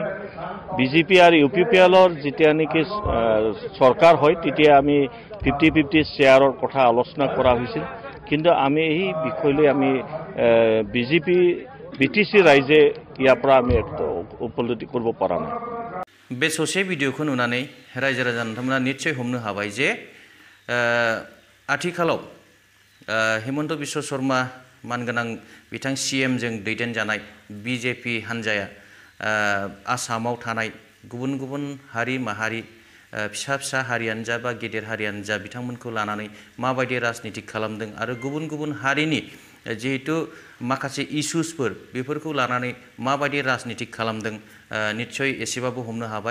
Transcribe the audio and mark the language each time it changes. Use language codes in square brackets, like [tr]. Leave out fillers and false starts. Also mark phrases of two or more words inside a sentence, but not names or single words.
[as] বিজেপি আৰু UPPLৰ যেতিয়া নেকি চৰকাৰ হয় তেতিয়া আমি 50-50 শ্বেয়াৰৰ কথা আলোচনা কৰা হৈছিল, কিন্তু আমি এই বিষয়লৈ আমি BTC ৰাইজে ইয়াৰ পৰা আমি উপলব্ধি কৰিব পৰা নাই। [brx] बे ससे भिडिअखौ नुनानै रायजो राजा नोंथांमोना निश्चय हमनो हाबाय जे आथिखालाव हेमन्त बिश्व शर्मा मानगोनां बिथां CM जों दैदेनजानाय बिजेपि हान्जाया आसामाव थानाय गुबुन गुबुन हारि माहारि फिसा फिसा हारियानो जा बा गेदेर हारियानो जा बिथांमोनखौ लानानै माबायदि राजनिति खालामदों आरो गुबुन गुबुन हारिनि जिहेतु माखासे इस्युसफोर बेफोरखौ लानानै माबायदि राजनिति खालामदों निश्चय एसेबाबो हमनो हाबाय।